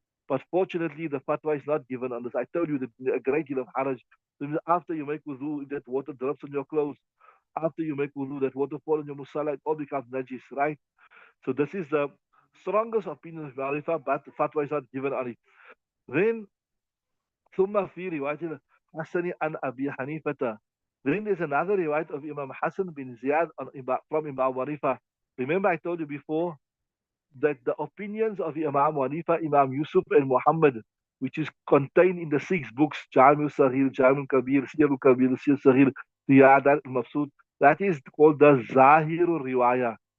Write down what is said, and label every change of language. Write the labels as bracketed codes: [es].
[en] But fortunately, the fatwa is not given on this. I told you that a great deal of haraj. After you make wudu, that water drops on your clothes. After you make wudu, that water falls on your musala, it all becomes najis, right? So this is the strongest opinion of Hanifa, but the fatwa is not given on it. [ar] Then ثم في رواية الحسن عن أبي حنيفة. [en] Then there's another riwayat of Imam Hassan bin Ziyad from Imam Hanifa. Remember I told you before that the opinions of Imam Hanifa, Imam Yusuf and Muhammad, which is contained in the 6 books, Jami Sahih, Jami Kabir, Siyar Kabir, Siyar Sahih, Riyadat al-Mabsud, that is called the Zahir Riwayah.